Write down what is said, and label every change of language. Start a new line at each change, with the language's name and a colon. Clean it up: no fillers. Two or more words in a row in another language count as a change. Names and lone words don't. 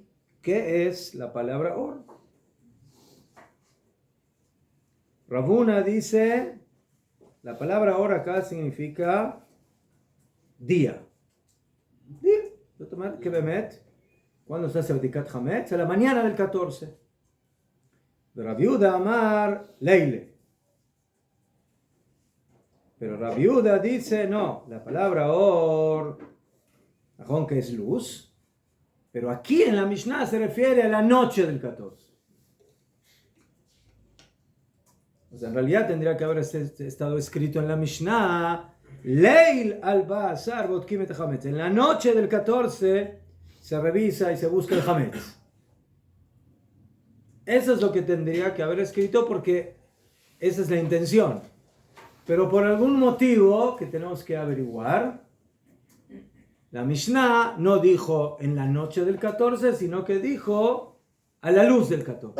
Spanish: ¿Qué es la palabra or? Rav Huna dice, la palabra or acá significa día. Día. ¿Qué bemet? ¿Cuándo se hace
Hebrew: בדיקת חמץ?
Spanish: A la mañana del 14.
Hebrew: רב יהודה אמר ליל.
Spanish: Pero Rav Yehuda dice, no, la palabra or, aunque es luz, pero aquí en la Mishnah se refiere a la noche del 14. O sea, en realidad tendría que haber estado escrito en la Mishnah,
Hebrew: ליל ארבעה עשר בודקים את החמץ.
Spanish: En la noche del 14 se revisa y se busca el hametz. Eso es lo que tendría que haber escrito porque esa es la intención. Pero por algún motivo que tenemos que averiguar, la Mishnah no dijo en la noche del 14, sino que dijo a la luz del 14.